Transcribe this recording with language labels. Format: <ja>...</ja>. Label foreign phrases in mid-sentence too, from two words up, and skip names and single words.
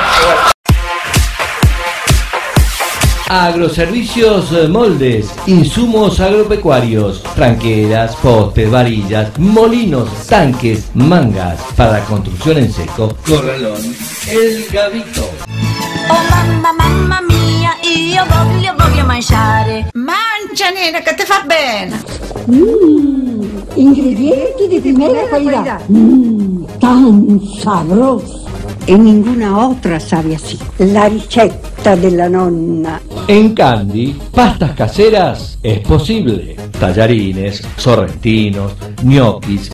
<es>Agroservicios Moldes, insumos agropecuarios, tranqueras, postes, varillas, molinos, tanques, mangas, para construcción en seco. Corralón, El Gavito.</es> <it>Oh mamma, mamma mia, io voglio mangiare. Mangia nena, che ti fa bene. Ingredienti di</it> <es>primera calidad. Tan sabroso. E ninguna otra sabe así.</es> <it>La ricetta della nonna.</it> <es>En Candy, pastas caseras es posible. Tallarines, sorrentinos, ñoquis,</es>